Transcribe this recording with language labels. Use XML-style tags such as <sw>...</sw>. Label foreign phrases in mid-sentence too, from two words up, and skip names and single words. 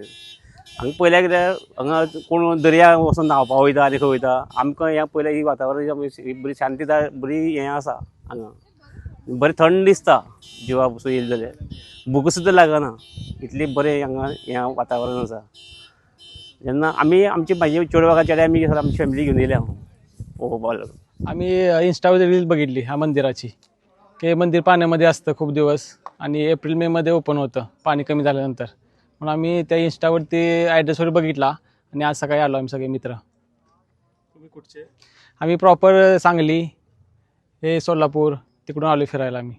<kok>हांगा पयल्या कित्याक हांगा कोण दर्या वचून न्हांवपाक वयता आनी खंय वयता, आमकां ह्या पयल्या ही वातावरण बरी शांतीदाय बरी हें आसा। हांगा बरें थंड दिसता, जिवाक पसून येयलें जाल्यार भूक सुद्दां लागना, इतली बरें हांगा हें वातावरण आसा। जेन्ना आमी म्हाजे चेडवां चेड्या आमी आमची फॅमिली घेवन येयल्या पळोवपाक लागून।</kok> <mr>आम्ही इंस्टावर रील बघितली ह्या मंदिराची, की मंदिर पाण्यामध्ये असतं खूप दिवस आणि एप्रिल मे मध्ये ओपन होतं पाणी कमी झाल्यानंतर। म्हणून आम्ही त्या इंस्टावरती ॲड्रेसवर बघितला आणि आज सकाळी आलो आम्ही सगळे मित्र। तुम्ही कुठचे? आम्ही प्रॉपर सांगली, हे सोलापूर, तिकडून आलो फिरायला आम्ही।</mr>